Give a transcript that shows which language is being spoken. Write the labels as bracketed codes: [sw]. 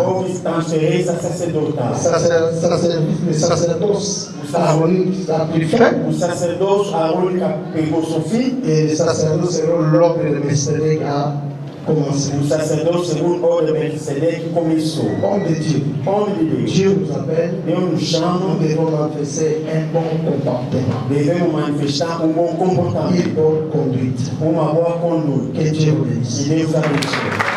[pt] houve transferência sacerdotal. [fr] Le sacerdoce aronique a pris fin [pt] O sacerdote Arônico pegou seu filho. [fr] et le sacerdoce selon l'ordre de Melchizedek a commencé. [pt] O sacerdote, segundo o ordem de Melquisedeque, começou. [fr] Homme de Dieu, [pt] Homem de Deus. [fr] Dieu nous appelle, [pt] Deus nos [fr] nous [pt] chama, [fr] devons manifester un bon comportement, [pt] devemos manifestar bom comportamento, [fr] une bonne conduite. [pt] uma boa conduta. [fr] Que Dieu vous [pt] E [fr] bénisse. [pt] Deus abençoe.